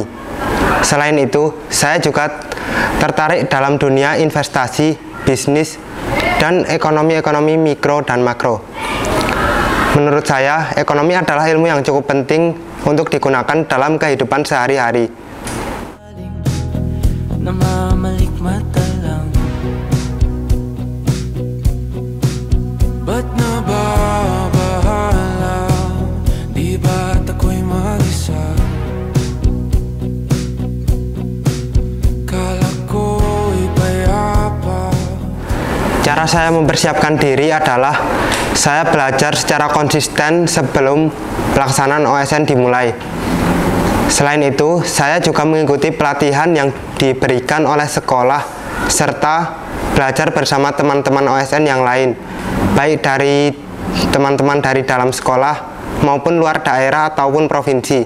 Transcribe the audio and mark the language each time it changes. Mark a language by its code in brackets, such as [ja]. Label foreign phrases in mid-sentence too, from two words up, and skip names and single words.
[id] Selain itu, saya juga tertarik dalam dunia investasi, bisnis, dan ekonomi-ekonomi mikro dan makro. menurut saya, ekonomi adalah ilmu yang cukup penting untuk digunakan dalam kehidupan sehari-hari. [tl] Namamalik mata lang, ba't nababahala? Di ba't ako'y mag-isa? Kala ko'y payapa. [id] Cara saya mempersiapkan diri adalah saya belajar secara konsisten sebelum pelaksanaan OSN dimulai. Selain itu, saya juga mengikuti pelatihan yang diberikan oleh sekolah serta belajar bersama teman-teman OSN yang lain, baik dari teman-teman dari dalam sekolah maupun luar daerah ataupun provinsi.